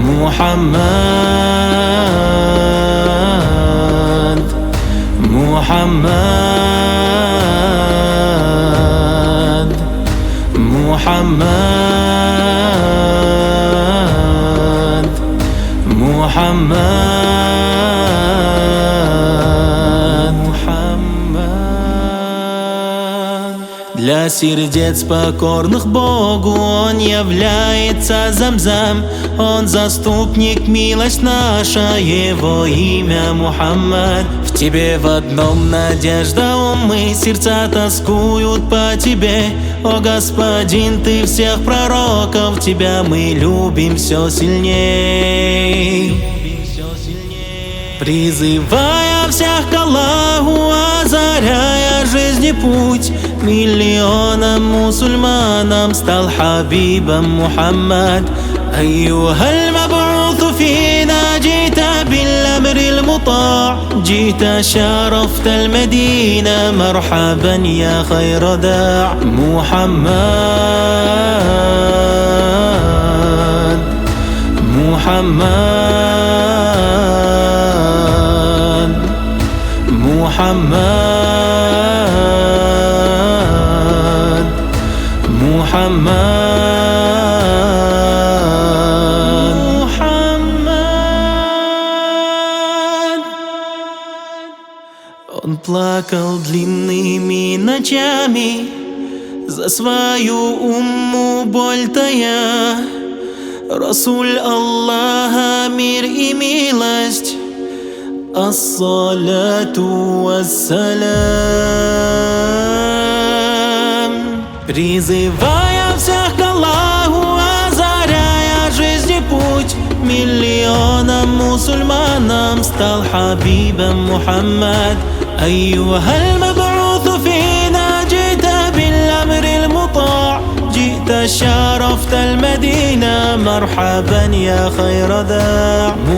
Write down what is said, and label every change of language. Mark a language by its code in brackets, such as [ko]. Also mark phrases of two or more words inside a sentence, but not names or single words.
[ar] محمد محمد محمد محمد محمد. [ru] Для сердец покорных Богу Он является Замзам, Он заступник, милость наша, Его имя Мухаммад. В Тебе в одном надежда, умы, сердца тоскуют по Тебе. О Господин, Ты всех пророков, Тебя мы любим все сильней. Призывая всех к Аллаху, озаряя жизни путь, миллионам мусульманам стал хабибом Мухаммад. [ar] أيها المبعوث فينا جئت بالأمر المطاع، جئت شرفت المدينة مرحبا يا خير داع. محمد محمد محمد محمد [ru] Он плакал длинными ночами за свою умму боль тая. [ar] رسول الله, [ru] мир и милость, [ar] الصلاة والسلام. [ru] Призывая всех к Аллаху, озаряя жизни путь, миллионам мусульманам стал хабибом Мухаммад. [ar] أيها المبعوث فينا جئت بالأمر المطاع، جئت شرفت المدينة مرحبا يا خير داع.